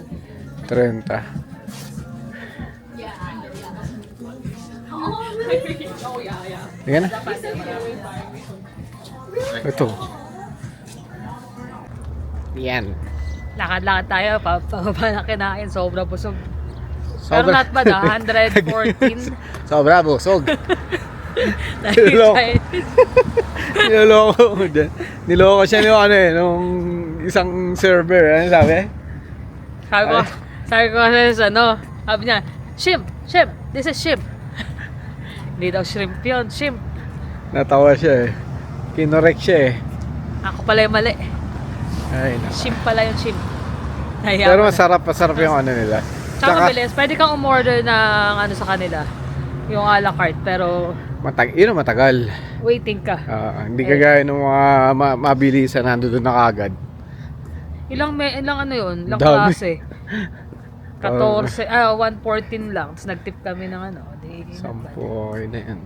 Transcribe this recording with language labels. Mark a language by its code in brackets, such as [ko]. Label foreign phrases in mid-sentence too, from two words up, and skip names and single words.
[tl] 30. Tingnan na. Ito. Yan. Lakad-lakad tayo. Pababa na kinain. Sobra busog. Pero Sobra. [en] not bad 114. [tl] Sobra busog. Dahil Niloloko ko dyan. Niloloko siya nung ano eh, nung isang server. Ano sabi? sabi ko kasi sa ano, sabi niya, [en] shrimp, this is shrimp. [tl] Hindi daw shrimp yun, shrimp. Natawa siya eh. Kinorek siya eh. Ako pala yung mali. Ay, naku. Shrimp pala yung shrimp. Pero masarap yung ano nila. Tsaka mabilis, pwede kang umorder ng ano sa kanila. Yung a la carte, pero Yun ang matagal. waiting ka. Hindi kagaya ng mga mabilisan nandun na kagad. Ilang ano yun? Ilang Dami. klase? 114 lang. Tapos nag-tip kami ng ano. Di, Sampo, okay na yan.